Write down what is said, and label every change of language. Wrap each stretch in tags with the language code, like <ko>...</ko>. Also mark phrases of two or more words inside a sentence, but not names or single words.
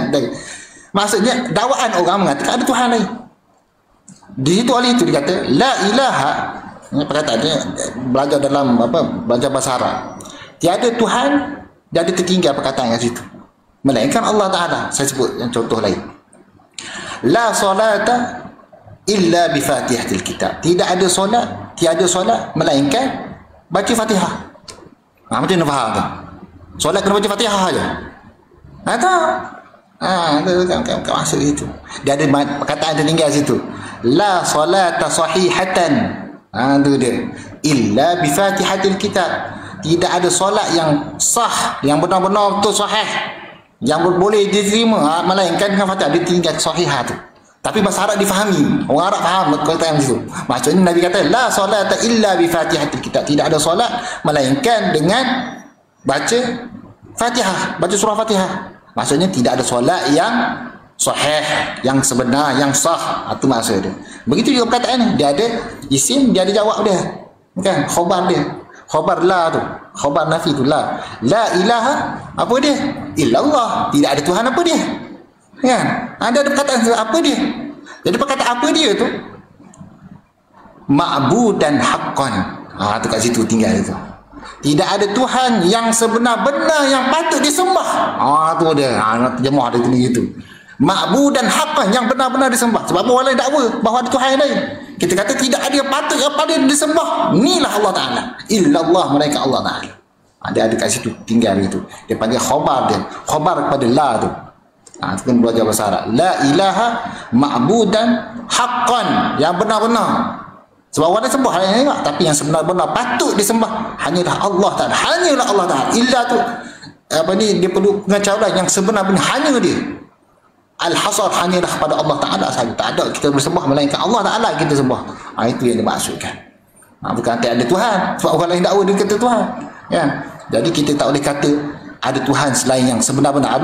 <ms>Maksudnya dakwaan orang mengatakan ada Tuhan lagi. Di situ oleh itu dia kata</ms> <ar>لا إله</ar> <ms>Ini perkataan dia belajar dalam belajar bahasa Arab. Tiada Tuhan, dia ada tertinggal perkataan kat situ. Melainkan Allah Ta'ala. Saya sebut yang contoh lain.</ms> <ar>لا صلاة إلا بفاتحة الكتاب.</ar> <ms>Tidak ada solat, tiada solat melainkan baca Fatihah. Macam mana faham tu? Solat kena baca Fatihah aja. Tak. Ada maksud itu. Dia ada perkataan tertinggal situ.</ms> <ar>لا صلاة صحيحة. Itu dia. إلا بفاتحة الكتاب.</ar> <ms>Tidak ada solat yang sah, yang benar-benar betul sahih, yang boleh diterima melainkan dengan Fatihah. Dia tinggal sahihah tu. Tapi bahasa Arab difahami. Orang Arab faham perkataan itu. Maksudnya Nabi kata</ms> <ar>لا صلاة إلا بفاتحة الكتاب.</ar> <ms>Tidak ada solat melainkan dengan baca Fatihah, baca surah Fatihah. Maksudnya tidak ada solat yang sahih, yang sebenar, yang sah. Itu maksud dia. Begitu juga perkataan ni. Dia ada isim, dia ada jawab dia. Kan? Khabar dia. Khabar la tu. Khabar nafi tu la.</ms> <ar>لا إله</ar> <ms>apa dia? Illallah. Tidak ada Tuhan apa dia? Kan? Ada perkataan apa dia? Jadi perkataan apa dia tu?</ms> <ar>معبودا حقا.</ar> <ms>Tu kat situ tinggal itu. Tidak ada Tuhan yang sebenar-benar yang patut disembah. Tu dia. Nak terjemah dia gitu.</ms> <ar>معبودا حقا,</ar> <ms>yang benar-benar disembah. Sebab orang lain dakwa bahawa ada Tuhan lain. Kita kata tidak ada yang patut yang pada disembah. Inilah Allah Ta'ala. Illallah, mereka Allah Ta'ala. Ada kat situ tinggal itu. Dia panggil khabar dia. Khabar kepada la tu. Itu kan belajar bahasa Arab.</ms> <ar>لا إله معبودا حقا,</ar> <ms>yang benar-benar. Sebab orang lain sembah lain enggak, tapi yang sebenar-benar patut disembah hanyalah Allah Ta'ala. Hanyalah Allah Ta'ala. Illa tu dia perlu pengetahuan yang sebenar-benar hanya dia. Al-hasar hanyalah kepada Allah Ta'ala sahaja. Tak ada kita bersembah melainkan Allah Ta'ala kita sembah. Itu yang dimaksudkan. Bukan kata ada Tuhan. Sebab orang lain dakwa dia kata Tuhan. Ya. Jadi kita tak boleh kata ada Tuhan selain yang sebenar-benar.</ms>